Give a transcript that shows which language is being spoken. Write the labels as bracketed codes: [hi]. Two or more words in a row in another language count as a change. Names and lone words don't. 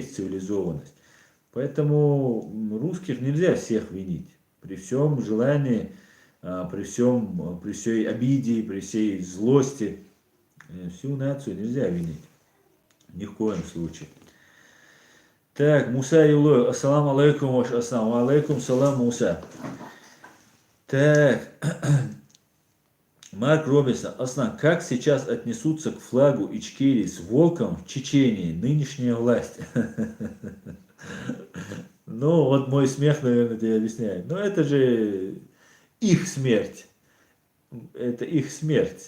[ru] В этом есть цивилизованность. Поэтому русских нельзя всех винить. При всем желании, при всей обиде, при всей злости, всю нацию нельзя винить. Ни в коем случае. Так, [ar] Муса Юлой, السلام عليكم, ваш السلام عليكم، سلام Муса. [ru] Так, Марк Робинсон, Аслан, как сейчас отнесутся к флагу Ичкерии с волком в Чечении нынешняя власть? Ну, вот мой смех, наверное, тебе объясняет. Но это же их смерть. Это их смерть.